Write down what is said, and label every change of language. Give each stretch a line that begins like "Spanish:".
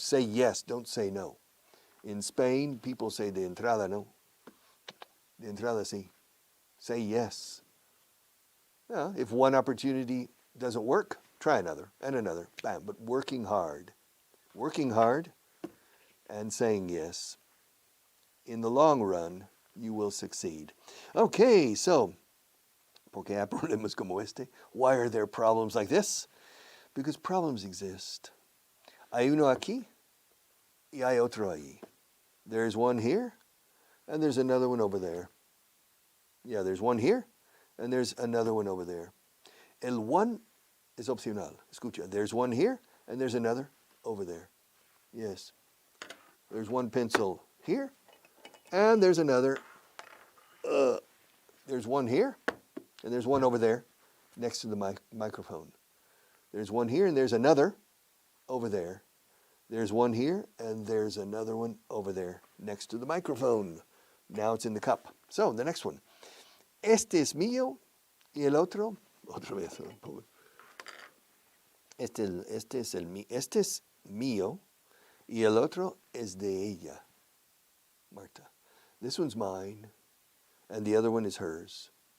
English: Say yes, don't say no. In Spain, people say
Spanish: de entrada no. De entrada sí.
English: Say yes. Yeah, if one opportunity doesn't work, try another and another. Bam. But working hard and saying yes, in the long run, you will succeed. Okay, so,
Spanish: ¿por qué hay problemas como este?
English: Why are there problems like this? Because problems exist.
Spanish: Hay uno aquí y hay otro ahí.
English: There's one here and there's another one over there. Yeah, there's one here and there's another one over there.
Spanish: El one is opcional.
English: Escucha, there's one here, and there's another over there. Yes. There's one pencil here, and there's another. There's one here, and there's one over there next to the microphone. There's one here, and there's another over there. There's one here, and there's another one over there next to the microphone. Now it's in the cup. So, the next one.
Spanish: Este es mío, y el otro. Otra vez. Este es mío, y el otro es de ella, Marta.
English: This one's mine, and the other one is hers.